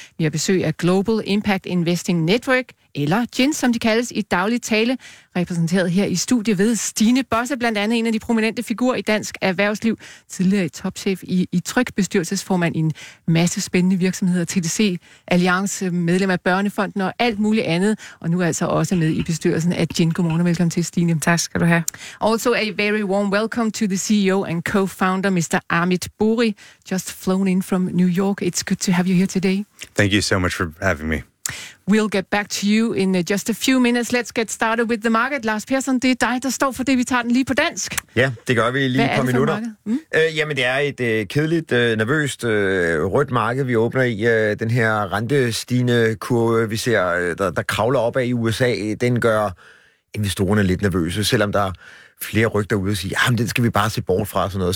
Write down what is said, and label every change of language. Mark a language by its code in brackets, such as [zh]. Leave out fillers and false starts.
[da] Vi har besøg af Global Impact Investing Network, eller GIN, som de kaldes i daglig tale, repræsenteret her i studiet ved Stine Bosse, blandt andet en af de prominente figurer i dansk erhvervsliv, tidligere topchef i Tryg, bestyrelsesformand i en masse spændende virksomheder, TDC, Alliance, medlem af Børnefonden og alt muligt andet, og nu er altså også med i bestyrelsen af GIN. Godmorgen og velkommen til, Stine. Tak skal du have. [en] Also a very warm welcome to the CEO and co-founder, Mr. Amit Bhuri, just flown in from New York. It's good to have you here today. Thank you so much for having me. We'll get back to you in just a few minutes. Let's get started with the market. [da] Lars Persson, det er dig, der står for det. Vi tager den lige på dansk. Ja, det gør vi lige et par minutter. Jamen, det er et kedeligt, nervøst, rødt marked, vi åbner i. Den her rentestigende kurve, vi ser, der kravler op af i USA, den gør investorerne lidt nervøse, selvom der flere rygter ud og sige, jamen den skal vi bare se bort fra, sådan noget.